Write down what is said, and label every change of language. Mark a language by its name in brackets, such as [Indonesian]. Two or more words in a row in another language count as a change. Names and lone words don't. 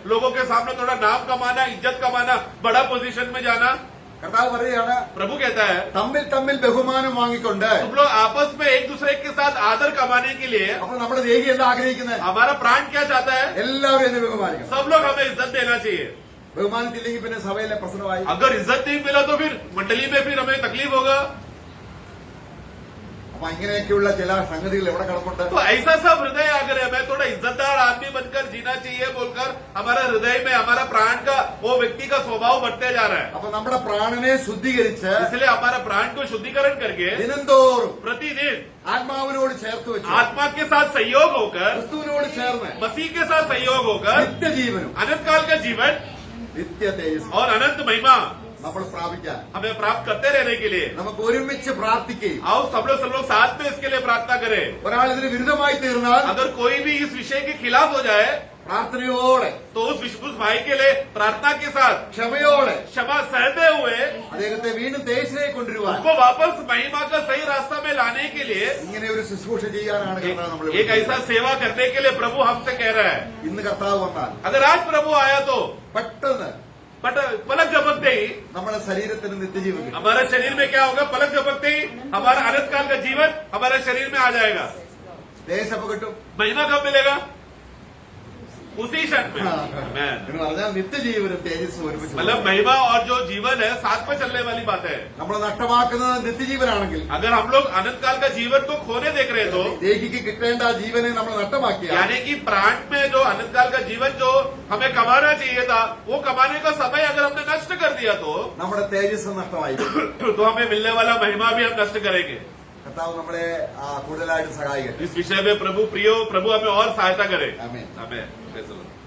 [Hindi] लोगों के सामने थोड़ा नाम कमाना, इज्जत कमाना, बड़ा पोजीशन में जाना. [Malayalam] കർത്താവ് പറയുകയാണ്, [Hindi] प्रभु कहता है [Malayalam] തമ്മിൽ തമ്മിൽ ബഹുമാനം വാങ്ങിക്കൊണ്ട് [Hindi] तुम लोग आपस में एक दूसरे के साथ आदर कमाने के लिए, [Malayalam] അപ്പൊ നമ്മുടെ ദേഹി എന്താ ആഗ്രഹിക്കുന്നത്? [Hindi] हमारा प्राण क्या चाहता है? [Malayalam] എല്ലാവരും എന്നെ ബഹുമാനിക്കണം. [Hindi] सब लोग हमें इज्जत देना चाहिए. [Malayalam] ബഹുമാനിച്ചില്ലെങ്കിൽ പിന്നെ സഭയിലെ പ്രശ്നമായി. [Hindi] अगर इज्जत नहीं मिला तो फिर मंडली में फिर हमें तकलीफ होगा. [Malayalam] അപ്പൊ ഇങ്ങനെയൊക്കെയുള്ള ചില സംഗതികൾ എവിടെ കിടപ്പുണ്ട്? [Hindi] तो ऐसा सब हृदय अगर हमें थोड़ा इज्जतदार आदमी बनकर जीना चाहिए बोलकर हमारा हृदय में हमारा प्राण का वो व्यक्ति का स्वभाव बढ़ते जा रहा है. [Malayalam] അപ്പൊ നമ്മുടെ പ്രാണനെ ശുദ്ധീകരിച്ച് [Hindi] इसलिए हमारा प्राण को शुद्धिकरण करके [Malayalam] ദിനംതോറും [Hindi] प्रतिदिन [Malayalam] ആത്മാവിനോട് ചേർത്ത് വെച്ച് [Hindi] आत्मा के साथ सहयोग होकर, [Malayalam] ക്രിസ്തുവിനോട് ചേർന്ന് [Hindi] मसीह के साथ सहयोग होकर [Malayalam] നിത്യജീവനും [Hindi] अनंत काल का जीवन [Malayalam] നിത്യ തേജസ്സും [Hindi] और अनंत महिमा [Malayalam] നമ്മൾ പ്രാപിക്കാൻ [Hindi] हमें प्राप्त करते रहने के लिए [Malayalam] നമുക്ക് ഒരുമിച്ച് പ്രാർത്ഥിക്കുകയും [Hindi] आओ सब लोग साथ में इसके लिए प्रार्थना करें. [Malayalam] ഒരാൾ ഇതിന് വിരുദ്ധമായി തീർന്നാൽ [Hindi] अगर कोई भी इस विषय के खिलाफ हो जाए [Malayalam] പ്രാർത്ഥനയോടെ [Hindi] तो उस भाई के लिए प्रार्थना के साथ [Malayalam] ക്ഷമയോടെ [Hindi] क्षमा सहते हुए [Malayalam] അദ്ദേഹത്തെ വീണ്ടും തേജസ്സിലേക്ക് കൊണ്ടുവരുവാൻ [Hindi] उसको वापस महिमा का सही रास्ता में लाने के लिए [Malayalam] ഇങ്ങനെ ഒരു ശുശ്രൂഷ ചെയ്യാനാണ് കർത്താവ് നമ്മൾ [Hindi] एक ऐसा सेवा करने के लिए प्रभु हमसे कह रहा है. [Malayalam] ഇന്ന് കർത്താവ് വന്നാൽ [Hindi] अगर आज प्रभु आया तो [Malayalam] പെട്ടെന്ന് [Hindi] बट पलक झपकते ही [Malayalam] നമ്മുടെ ശരീരത്തിന് നിത്യജീവൻ കിട്ടും. [Hindi] हमारे शरीर में क्या होगा? पलक झपकते ही हमारा अनंत काल का जीवन हमारे शरीर में आ जाएगा. [Malayalam] തേജസ്സപ്പ് കിട്ടും. [Hindi] महिमा कब मिलेगा? उसी क्षण में. [English] Amen. [Malayalam] എന്ന് പറഞ്ഞാൽ നിത്യജീവനും തേജസ്സും ഒരുമിച്ച് [Hindi] मतलब महिमा और जो जीवन है साथ में चलने वाली बात है. [Malayalam] നമ്മൾ നഷ്ടമാക്കുന്നത് നിത്യജീവനാണെങ്കിൽ [Hindi] अगर हम लोग अनंत काल का जीवन को खोने देख रहे हैं तो [Malayalam] ദേഹിക്ക് കിട്ടേണ്ട ആ ജീവനെ നമ്മൾ നഷ്ടമാക്കിയ [Hindi] यानी कि प्राण में जो अनंत काल का जीवन जो हमें कमाना चाहिए था, वो कमाने का समय अगर हमने नष्ट कर दिया [Malayalam] നമ്മുടെ തേജസ് നഷ്ടമായി. [Hindi] तो हमें मिलने वाला महिमा भी हम नष्ट करेंगे. [Malayalam] കർത്താവ് നമ്മളെ കൂടുതലായിട്ട് സഹായിക്കട്ടെ. [Hindi] इस विषय में प्रभु हमें और सहायता करे. आमीन. आमीन.